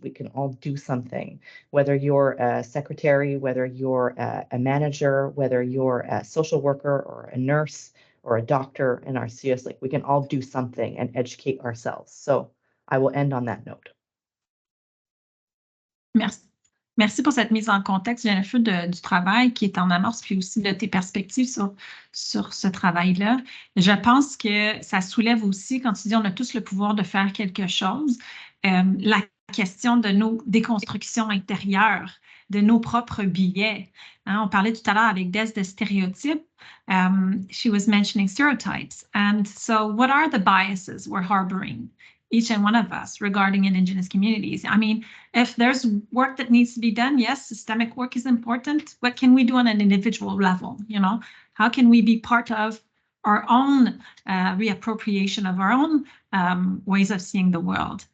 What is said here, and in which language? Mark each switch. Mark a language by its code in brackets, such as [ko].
[en] We can all do something, whether you're a secretary, whether you're a manager, whether you're a social worker or a nurse or a doctor in our CIUS, we can all do something and educate ourselves. So I will end on that note. [fr] Merci. Merci pour cette mise en contexte, Jennifer, du travail qui est en amorce, puis aussi de tes perspectives sur ce travail-là. Je pense que ça soulève aussi, quand tu dis on a tous le pouvoir de faire quelque chose, la question de nos déconstructions intérieures, de nos propres biais. On parlait tout à l'heure avec Des de stéréotypes. [en] She was mentioning stereotypes. And so what are the biases we're harboring, each and one of us, regarding Indigenous communities? I mean, if there's work that needs to be done, yes, systemic work is important. What can we do on an individual level? How can we be part of our own reappropriation of our own ways of seeing the world?